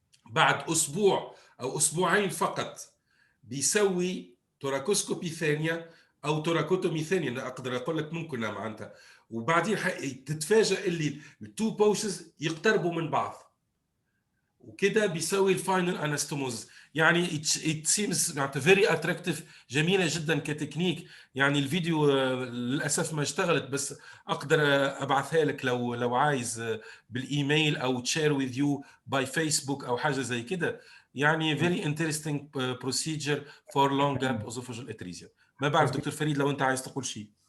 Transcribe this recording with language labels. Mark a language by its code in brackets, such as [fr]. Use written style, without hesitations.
[ar] بعد اسبوع او اسبوعين فقط بيسوي توراكوسكوبي ثانيه او توراكوتومي ثانيه، انا اقدر اقول لك ممكن معناتها، وبعدين تتفاجئ اللي التو بوشز يقتربوا من بعض، وكده بيسوي الفاينل انستوموز. يعني [en] it seems very attractive، [ar] جميله جدا كتكنيك. يعني الفيديو للاسف ما اشتغلت، بس اقدر ابعثها لك لو عايز بالايميل او تشير [en] with you by Facebook [ar] او حاجه زي كده. [en] يعني very interesting procedure for long gap esophageal atresia. [ar] ما بعرف دكتور فريد لو انت عايز تقول شيء.